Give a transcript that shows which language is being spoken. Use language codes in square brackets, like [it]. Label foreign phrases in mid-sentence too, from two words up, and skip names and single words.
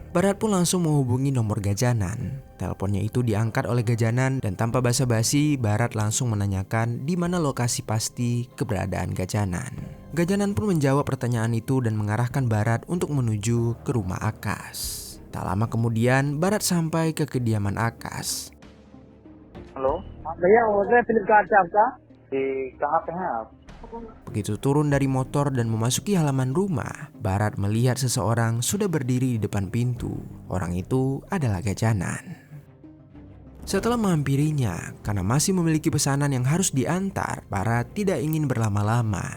[id] Bharat pun langsung menghubungi nomor Gajanan. Teleponnya itu diangkat oleh Gajanan dan tanpa basa-basi, Bharat langsung menanyakan di mana lokasi pasti keberadaan Gajanan. Gajanan pun menjawab pertanyaan itu dan mengarahkan Bharat untuk menuju ke rumah Akash. Tak lama kemudian, Bharat sampai ke kediaman Akash. [hi] हेलो हाँ भैया ऑर्डर है फ्लिपकार्ट से आपका जी कहाँ पे हैं आप [id] Begitu turun dari motor dan memasuki halaman rumah, Bharat melihat seseorang sudah berdiri di depan pintu. Orang itu adalah Gajanan. Setelah menghampirinya, karena masih memiliki pesanan yang harus diantar, Bharat tidak ingin berlama-lama.